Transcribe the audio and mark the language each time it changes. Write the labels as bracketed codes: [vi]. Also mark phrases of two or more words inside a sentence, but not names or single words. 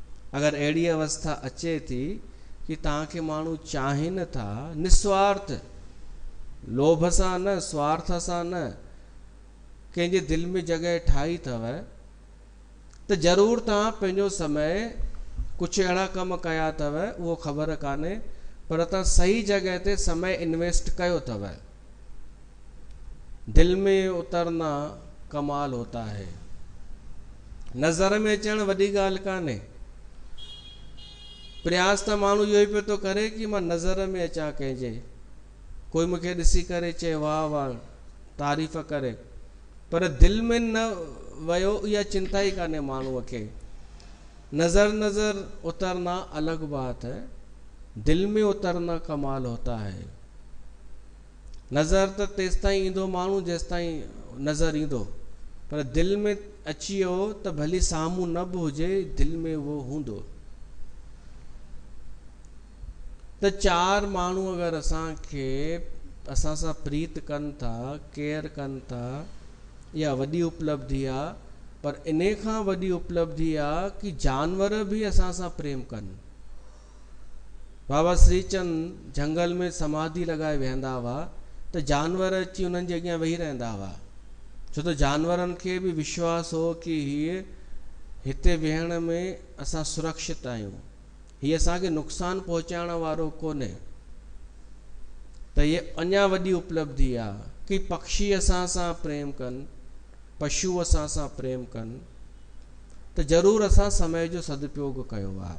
[sd] अगरि अहिड़ी अवस्था अचे थी कि तव्हांखे माण्हू चाहिनि था निस्वार्थ, लोभ सां न, स्वार्थ सां न, कंहिंजे दिलि में जॻह ठाही अथव त ज़रूरु तव्हां पंहिंजो समय कुझु अहिड़ा कम कया अथव, उहो ख़बर कान्हे, पर तव्हां सही जॻह ते समय इन्वेस्ट कयो अथव। [hi] दिल में उतरना कमाल होता है। [sd] नज़र में अचणु वॾी ॻाल्हि कान्हे। प्रयास त माण्हू इहो ई पियो थो करे कि मां नज़र में अचां कंहिंजे, कोई मूंखे ॾिसी करे चए वाह वाह, तारीफ़ करे, पर दिल में न वियो, इहा चिंता ई कान्हे माण्हूअ खे। [hi] नज़र उतरना अलग बात है, दिल में उतरना कमाल होता है। [sd] नज़र त तेसि ताईं ईंदो माण्हू जेसि ताईं नज़र ईंदो, पर दिल में अची वियो त भली साम्हूं न बि हुजे, दिल में उहो हूंदो। त चार माण्हू अगरि असांखे असां सां प्रीत कनि था, केयर कनि था, इहा वॾी उपलब्धि आहे। पर इन खां वॾी उपलब्धि आहे कि जानवर बि असां सां प्रेम कनि। बाबा श्रीचंद जंगल में समाधि लॻाए वेहंदा हुआ त जानवर अची उन्हनि जे अॻियां वेही रहंदा हुआ, छो त जानवरनि खे बि विश्वास हो कि हीअ हिते वेहण में असां सुरक्षित आहियूं, हीअ असांखे नुक़सानु पहुचाइण वारो कोन्हे। त हीअ अञा वॾी उपलब्धि आहे कि पक्षी असां सां प्रेम कनि, पशु असां सां प्रेम कनि, त ज़रूरु असां समय जो सदुपयोग कयो आहे।